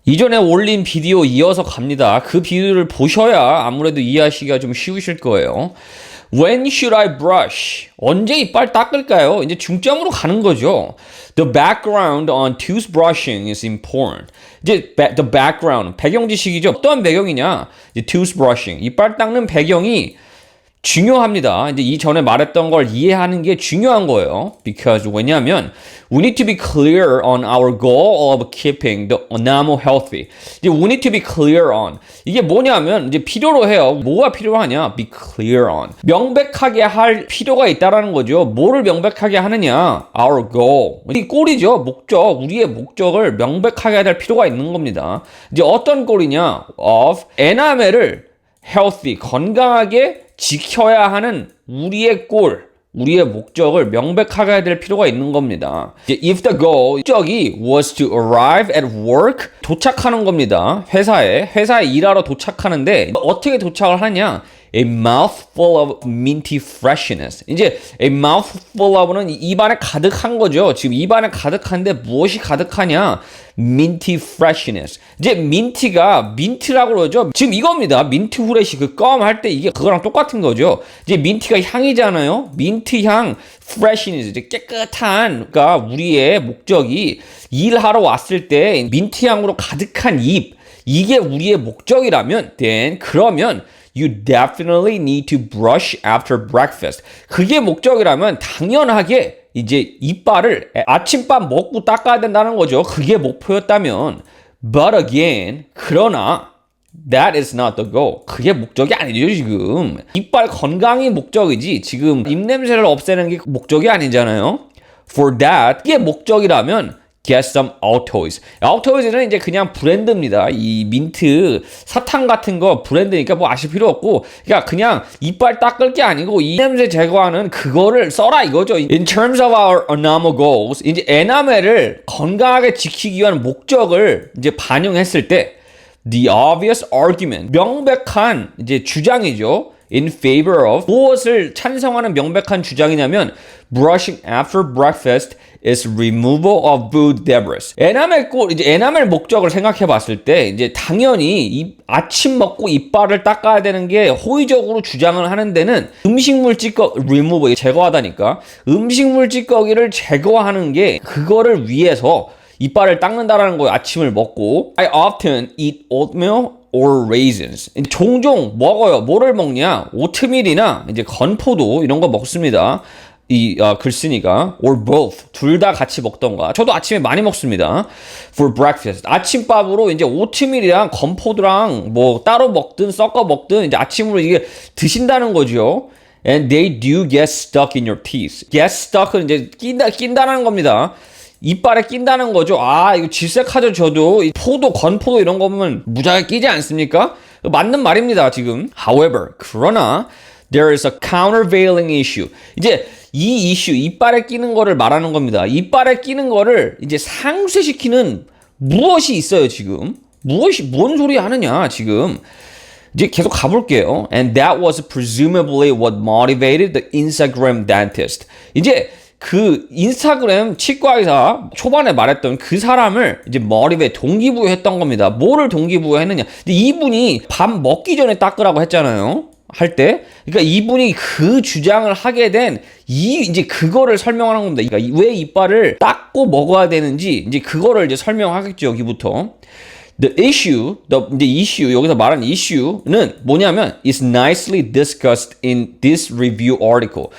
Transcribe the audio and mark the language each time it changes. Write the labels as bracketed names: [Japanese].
[Korean] 이전에 올린 비디오 이어서 갑니다. 그 비디오를 보셔야 아무래도 이해하시기가 좀 쉬우실 거예요. [English] When should I brush? [Korean] 언제 이빨 닦을까요? 이제 중점으로 가는 거죠. [English] The background on toothbrushing is important. [Korean] 이제 [English] the background, [Korean] 배경 지식이죠. 어떤 배경이냐? 이제 toothbrushing, 이빨 닦는 배경이 중요합니다. 이제 이전에 말했던 걸 이해하는 게 중요한 거예요. [English] Because [Korean] 왜냐하면 [English] we need to be clear on our goal of keeping the enamel healthy. 이제 we need to be clear on. [Korean] 이게 뭐냐면 이제 필요로 해요. 뭐가 필요하냐? [English] Be clear on. [Korean] 명백하게 할 필요가 있다라는 거죠. 뭐를 명백하게 하느냐? [English] Our goal. [Korean] 이 꼴이죠. 목적. 우리의 목적을 명백하게 할 필요가 있는 겁니다. 이제 어떤 꼴이냐? [English] Of enamel [Korean] 을 healthy, 건강하게 지켜야 하는 우리의 골, 우리의 목적을 명백하게 해야 될 필요가 있는 겁니다. [English] If the goal, [Korean] 목적이 [English] was to arrive at work, [Korean] 도착하는 겁니다. 회사에 일하러 도착하는데 어떻게 도착을 하냐? [English] A mouthful of minty freshness. [Korean] 이제 [English] a mouthful of [Korean] 는 입안에 가득한 거죠. 지금 입안에 가득한데 무엇이 가득하냐? [English] minty freshness. [Korean] 이제 민티가 민트라고 그러죠. 지금 이겁니다. 민트 후레쉬 그 껌 할 때 이게 그거랑 똑같은 거죠. 이제 민티가 향이잖아요. 민트 향 freshness. 이제 깨끗한, 그러니까 우리의 목적이 일하러 왔을 때 민트 향으로 가득한 입, 이게 우리의 목적이라면 then 그러면 [English] You definitely need to brush after breakfast. [Korean] 그게 목적이라면 당연하게 이제 이빨을 아침밥 먹고 닦아야 된다는 거죠. 그게 목표였다면. [English] But again, [Korean] 그러나 [English] that is not the goal. [Korean] 그게 목적이 아니죠, 지금. 이빨 건강이 목적이지 지금 입냄새를 없애는 게 목적이 아니잖아요. [English] For that, [Korean] 이게 목적이라면 [English] Get some Altoids. [Korean] Altoids는 이제 그냥 브랜드입니다. 이 민트 사탕 같은 거 브랜드니까 뭐 아실 필요 없고, 그러니까 그냥 이빨 닦을 게 아니고 이 냄새 제거하는 그거를 써라 이거죠. [English] In terms of our enamel goals, [Korean] 이제 에나멜을 건강하게 지키기 위한 목적을 이제 반영했을 때, [English] the obvious argument, [Korean] 명백한 이제 주장이죠. [English] In favor of, [Korean] 무엇을 찬성하는 명백한 주장이냐면 [English] brushing after breakfast is removal of food debris. [Korean] 에나멜 꼴, 이제 에나멜 목적을 생각해 봤을 때 이제 당연히 아침 먹고 이빨을 닦아야 되는 게 호의적으로 주장을 하는 데는 음식물 찌꺼기 remove, 제거하다니까 음식물 찌꺼기를 제거하는 게 그거를 위해서 이빨을 닦는다라는 거예요. 아침을 먹고 [English] I often eat oatmeal or raisins. [Korean] 종종 먹어요. 뭐를 먹냐? 오트밀이나 이제 건포도 이런 거 먹습니다. 글쓴이가 [English] or both, [Korean] 둘 다 같이 먹던가. 저도 아침에 많이 먹습니다. [English] For breakfast. [Korean] 아침밥으로 이제 오트밀이랑 건포도랑 뭐 따로 먹든 섞어 먹든 이제 아침으로 이게 드신다는 거죠. [English] And they do get stuck in your teeth. Get stuck [Korean] 은 이제 낀다는 겁니다. 이빨에 낀다는 거죠. 아, 이거 질색하죠. 저도 포도, 건포도 이런 거 보면 무지하게 끼지 않습니까? 맞는 말입니다, 지금. [English] However, [Korean] 그러나 [English] there is a countervailing issue. [Korean] 이제 이 이슈, 이빨에 끼는 거를 말하는 겁니다. 이빨에 끼는 거를 이제 상쇄시키는 무엇이 있어요, 지금. 뭔 소리 하느냐, 지금. 이제 계속 가볼게요. [English] And that was presumably what motivated the Instagram dentist. [Korean] 이제 그 인스타그램 치과의사 초반에 말했던 그 사람을 이제 머리에 동기부여했던 겁니다. 뭐를 동기부여했느냐? 근데 이분이 밥 먹기 전에 닦으라고 했잖아요. 할 때. 그러니까 이분이 그 주장을 하게 된 이제 그거를 설명하는 겁니다. 그러니까 왜 이빨을 닦고 먹어야 되는지 이제 그거를 이제 설명하겠죠, 여기부터. [English] The issue, 이제 issue, [Korean] 여기서 말하는 issue는 뭐냐면 [English] is nicely discussed in this review article.